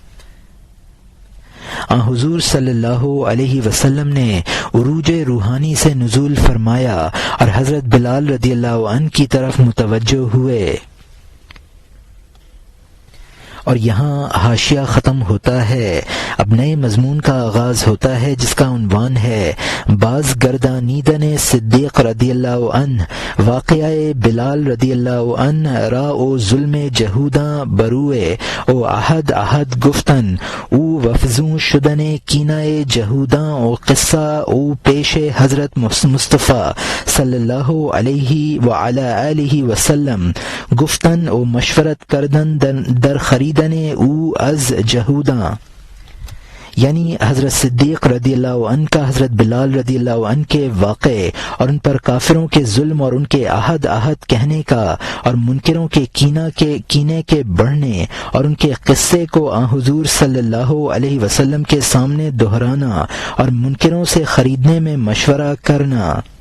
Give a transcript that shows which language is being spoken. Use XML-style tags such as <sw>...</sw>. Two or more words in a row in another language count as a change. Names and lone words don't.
<ur>حضور صلی اللہ علیہ وسلم نے عروج روحانی سے نزول فرمایا اور حضرت بلال رضی اللہ عنہ کی طرف متوجہ ہوئے، اور یہاں حاشیہ ختم ہوتا ہے، اب نئے مضمون کا آغاز ہوتا ہے جس کا عنوان ہے</ur> <fa>باز گردانیدن صدیق رضی اللہ عنہ، واقعہ بلال رضی اللہ عنہ را او ظلم جہوداں بروئے او احد گفتن او وفزوں شدن کینہ جہوداں او قصہ او پیش حضرت مصطفیٰ صلی اللہ علیہ وعلی آلہ وسلم گفتن او مشورت کردن در خریدن او از جہوداں،</fa> <ur>یعنی حضرت صدیق رضی اللہ عنہ کا حضرت بلال رضی اللہ عنہ کے واقعے اور ان پر کافروں کے ظلم اور ان کے احد کہنے کا اور منکروں کے کینے کے بڑھنے اور ان کے قصے کو آن حضور صلی اللہ علیہ وسلم کے سامنے دہرانا اور منکروں سے خریدنے میں مشورہ کرنا۔</ur>